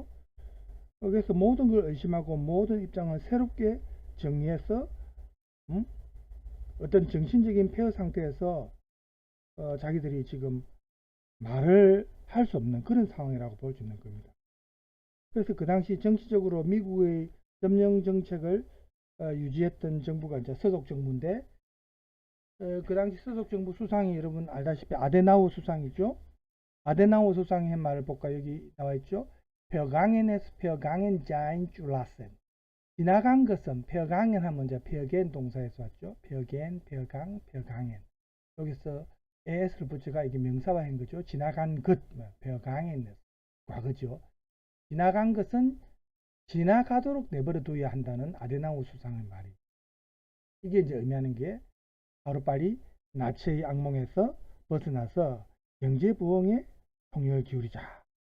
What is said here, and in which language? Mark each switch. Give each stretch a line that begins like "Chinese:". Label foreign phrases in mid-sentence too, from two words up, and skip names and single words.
Korean: 그래서 모든 걸 의심하고 모든 입장을 새롭게 정리해서 어떤 정신적인 폐허 상태에서 자기들이 지금 말을 할 수 없는 그런 상황이라고 볼 수 있는 겁니다. 그래서 그 당시 정치적으로 미국의 점령 정책을 유지했던 정부가 이제 서독 정부인데, 그 당시 서독 정부 수상이 여러분 알다시피 아데나우 수상이죠. 아데나우 수상의 말을 볼까? 여기 나와 있죠.
German: Vergangenes vergangen sein zu lassen.
Korean: 지나간 것은 vergangen 하면 이제 vergehen 동사에서 왔죠.
German: vergehen, vergangen.
Korean: 여기서 es를 붙여가 이게 명사화한 거죠. 지나간 것, vergangenes, 과거죠. 지나간 것은 지나가도록 내버려 둬야 한다는 아데나우 수상의 말이. 이게 이제 의미하는 게 하루빨리 나치의 악몽에서 벗어나서 경제 부흥에 총력을 기울이자.